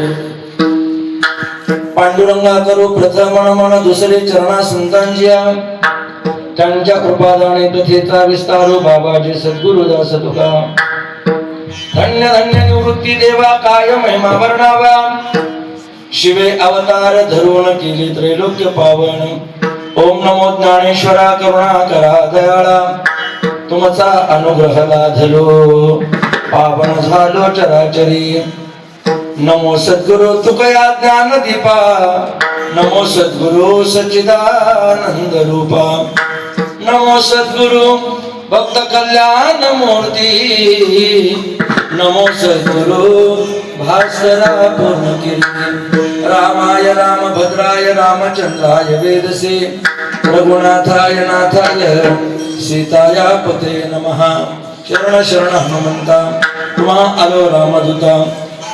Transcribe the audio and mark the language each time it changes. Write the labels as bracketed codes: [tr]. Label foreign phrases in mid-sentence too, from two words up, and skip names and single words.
[mr] पांडुरंगा करू प्रथम मन दुसरे चरणा संतांच्या, त्यांच्या कृपादाने कथेचा विस्तारो बाबाजी सद्गुरुदास तुका. धन्य धन्य निवृत्ती देवा काय महिमा वर्णावा, शिवे अवतार धरून केली त्रैलोक्य पावन. ओम नमो ज्ञानेश्वरा करुणा करा दयाळा, तुमचा अनुग्रह लाधलो पावन झालो चराचरी. नमो सद्गुरु तुकया ज्ञान दीपा, नमो सद्गुरु सच्चिदानंद रूपा, नमो सद्गुरु भक्त कल्याण मूर्ती, नमो सद्गुरु भास्करा पूर्ण कीर्ती. [sa] रामाय रामभद्राय रामचंद्राय वेदसे, रघुनाथाय नाथाय सीताया पते नमः. [mr] शरण शरण हनुमंता, तुम्हा आलो रामदूता.